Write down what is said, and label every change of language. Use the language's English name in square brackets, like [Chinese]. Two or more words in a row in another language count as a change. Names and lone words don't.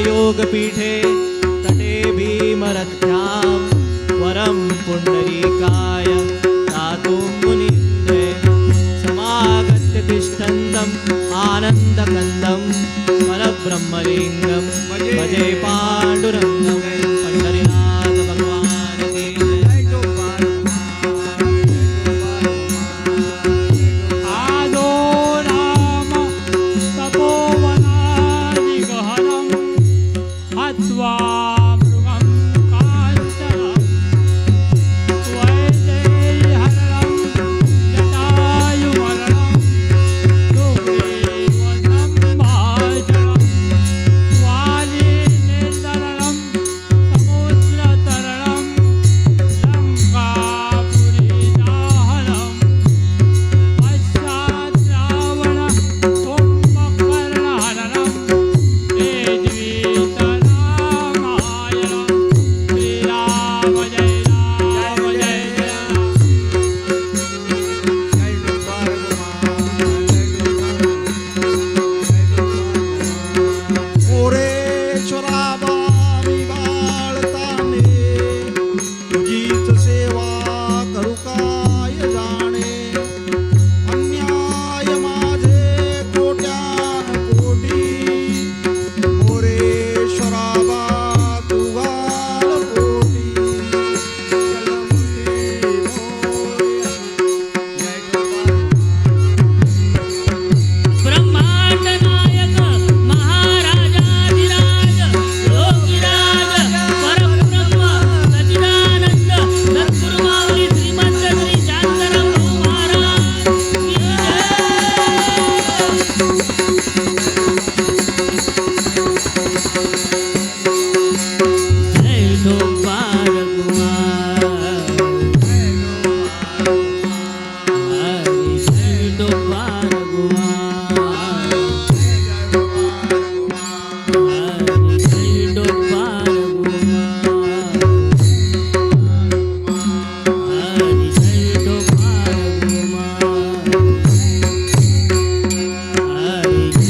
[Sanskrit] योगपीठे तटे भीमरथ्यां वरं पुण्डरीकाय दातुं मुनीन्द्रे समागत्य तिष्ठन्तम् आनन्दकन्दं परब्रह्मलिङ्गं भजे पाण्डुरङ्गं [Hindi] पंढरीनाथ भगवान की जय। [Sanskrit] आदो राम तपोवनादिगहनं हत्वा मृगं काञ्चनं वैदेह्यहरणं जटायुमरणं सुग्रीवनं भाषणं वालीनेतरणं समुद्रतरणं लङ्कापुरीदाहनं पश्चात् रावण कुम्भकर्णहरणं तेजवीतरामायणं श्रीराम जय राम जय राम। [Marathi] मोरेश्वरा बाळताने तुझीच सेवा करू काय जाणे अन्याय माझे कोट्यान कोटी मोरेश्वरा बा तू घाल पोटी [Hindi] ब्रह्मांड नायक महाराजाधिराज योगीराज परब्रह्म सच्चिदानंद सद्गुरु माऊली श्रीमंत श्री शांताराम महाराज की जय। जय गोपाल कुमार हरि जय गोपाल कुमार हरि जय गोपाल कुमार हरि जय गोपाल कुमार हरि